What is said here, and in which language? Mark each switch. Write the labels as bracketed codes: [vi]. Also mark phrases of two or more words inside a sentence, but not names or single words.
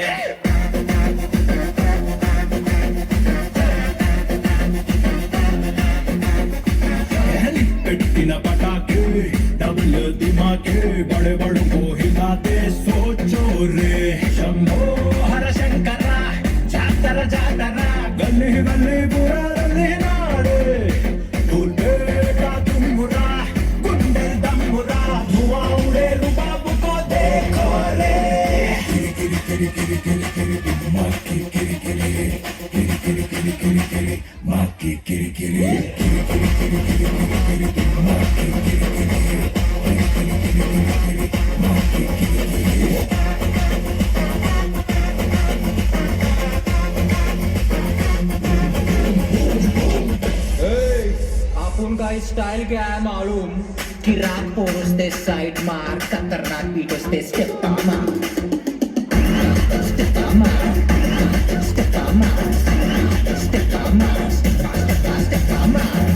[te] పెట్టిన పటాకే డబుల్ దిమాకే [hi] బड़े बड़ों को हिलाते सोचो रे. शंभो हर शंकर जातर जातर गले गले बुरा गले नाड़े दूल्हे का तुम्बुरा गुंडे दम्बुरा धुआं उड़े रुबाब को देखो रे. किरी किरी किरी किरी किरी किरी माँ की किरी किरी किरी किरी किरी किरी किरी माँ की किरी किरी किरी किरी किरी किरी किरी किरी माँ की किरी किरी किरी किरी किरी किरी माँ की किरी किरी. आपण का स्टाइल क्या है मालूम कि रात पोरसते साइड मार खतरनाक बीटोसते स्टेप मार स्टेप मार स्टेप मार स्टेप मार स्टेप मार